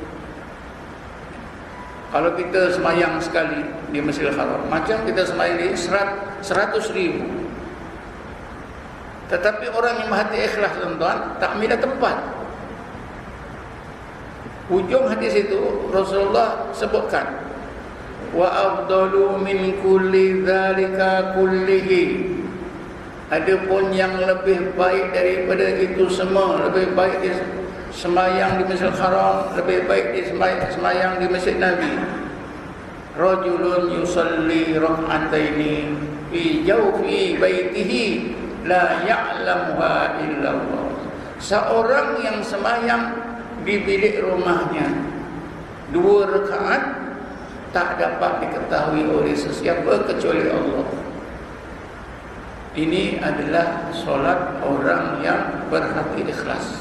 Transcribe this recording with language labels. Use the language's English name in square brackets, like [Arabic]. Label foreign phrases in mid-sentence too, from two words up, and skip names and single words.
[Malay] Kalau kita semayang sekali di Masjidil Haram, macam kita semayang di 100.000. Tetapi orang yang berhati ikhlas tuan-tuan tak milih tempat. Hujung hadis itu Rasulullah sebutkan, [Arabic] وأفضل من كل ذلك كله. [Malay] Adapun yang lebih baik daripada itu semua, lebih baik di semayang di Masjidil Haram, lebih baik di semayang di Masjid Nabi. [Arabic] رجل يصلي ركعتين في جوف بيته لا يعلمها إلا الله. [Malay] Seorang yang semayang di bilik rumahnya 2 rakaat tak dapat diketahui oleh sesiapa kecuali Allah. Ini adalah solat orang yang berhati ikhlas.